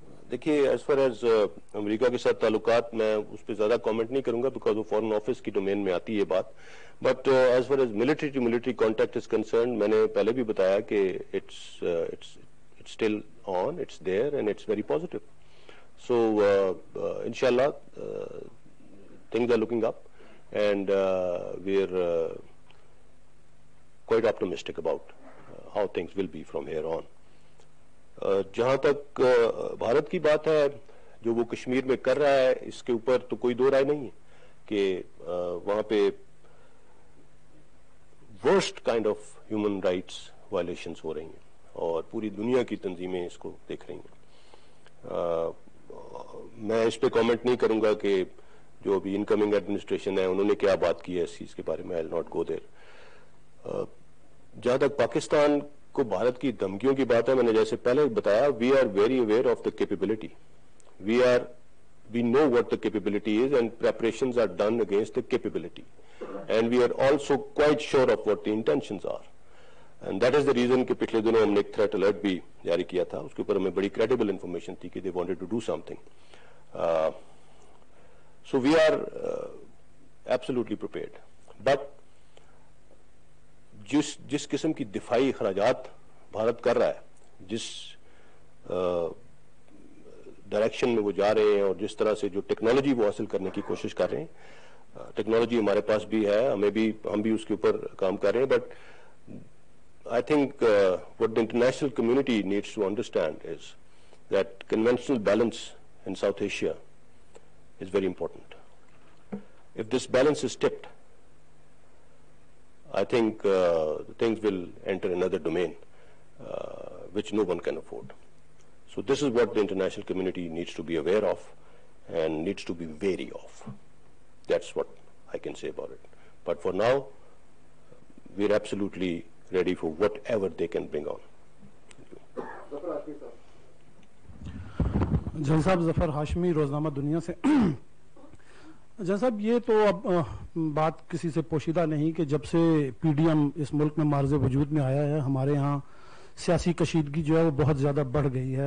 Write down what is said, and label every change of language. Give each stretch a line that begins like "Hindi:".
Urdu: دیکھیے, as far as امریکہ کے ساتھ تعلقات, میں اس پہ زیادہ کامنٹ نہیں کروں گا بیکاز وہ فارن آفس کی ڈومین میں آتی ہے بات.
English: but as far as military to military contact is concern,
Urdu: میں نے پہلے بھی بتایا کہ
English: It's still on, it's there and it's very positive. So انشاءاللہ things are looking up and we are quite optimistic about how things will be from here on.
Urdu: جہاں تک بھارت کی بات ہے, جو وہ کشمیر میں کر رہا ہے اس کے اوپر تو کوئی دو رائے نہیں ہے کہ وہاں پہ
English: worst kind of human rights violations
Urdu: ہو رہی ہیں اور پوری دنیا کی تنظیمیں اس کو دیکھ رہی ہیں. میں اس پہ کامنٹ نہیں کروں گا کہ جو ابھی انکمنگ ایڈمنسٹریشن ہے انہوں نے کیا بات کی ہے اس چیز کے بارے میں.
English: I'll not go there.
Urdu: جہاں تک پاکستان کو بھارت کی دھمکیوں کی بات ہے, میں نے جیسے پہلے بتایا,
English: we are very aware of the capability. We know what the capability is and preparations are done against the capability. And we are also quite sure of what the intentions are. And that is the reason
Urdu: کہ پچھلے دنوں ہم نے ایک threat alert بھی جاری کیا تھا, اس کے اوپر ہمیں بڑی کریڈیبل انفارمیشن تھی کہ
English: they wanted to do something. So we are absolutely prepared.
Urdu: But جس قسم کی دفاعی اخراجات بھارت کر رہا ہے, جس ڈائریکشن میں وہ جا رہے ہیں اور جس طرح سے جو ٹیکنالوجی وہ حاصل کرنے کی کوشش کر رہے ہیں, ٹیکنالوجی ہمارے پاس بھی ہے, ہم بھی اس کے اوپر کام کر رہے ہیں.
English: But I think what the international community needs to understand is that conventional balance in South Asia is very important. If this balance is tipped, I think things will enter another domain which no one can afford. So this is what the international community needs to be aware of and needs to be wary of. That's what I can say about it. But for now, we're absolutely ready for whatever they can bring on.
Urdu: جن صاحب, ظفر ہاشمی, روزنامہ دنیا سے. جن صاحب, یہ تو اب بات کسی سے پوشیدہ نہیں کہ جب سے پی ڈی ایم اس ملک میں معرض وجود میں آیا ہے, ہمارے ہاں سیاسی کشیدگی جو ہے وہ بہت زیادہ بڑھ گئی ہے.